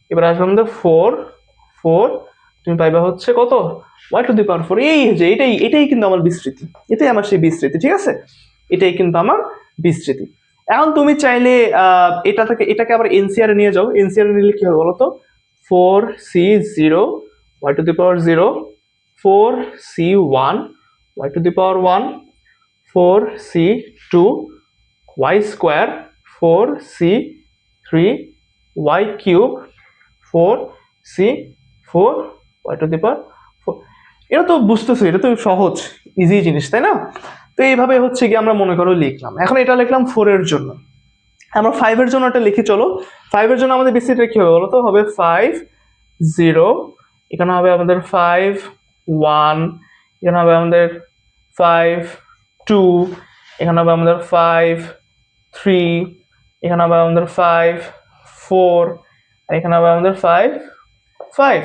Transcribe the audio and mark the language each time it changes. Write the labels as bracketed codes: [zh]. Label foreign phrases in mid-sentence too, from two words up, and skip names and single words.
[bn] এবার আসবে আমাদের 4 4 তুমি পাইবা হচ্ছে কত y⁴। এই যে এটাই এটাই কিন্তু আমার বিস্তৃতি, এটাই আমার সেই বিস্তৃতি, ঠিক আছে, এটাই কিন্তু আমার বিস্তৃতি। এখন তুমি চাইলে এটাকে আবার এনসিআর নিয়ে যাও, এনসিআর নিলে কি হবে বলো তো, 4c0 y⁴, 4c1 y⁴, 4c2 y², 4c3 y³, 4c4 y⁴। এটা তো বুঝতেছো, এটা তো সহজ ইজি জিনিস, তাই না? তো এইভাবে হচ্ছে কি আমরা মনে করো লিখলাম। এখন এটা লিখলাম 4 এর জন্য, আমরা 5 এর জন্য এটা লিখি চলো। 5 এর জন্য আমাদের বিস্তৃতিটা কি হবে বলো তো, হবে 5 0, এখানে হবে আমাদের 5 1, এখানে হবে আমাদের 5 2, এখানে হবে আমাদের 5 3, এখানে হবে আমাদের 5 4, এখানে হবে আমাদের 5 5।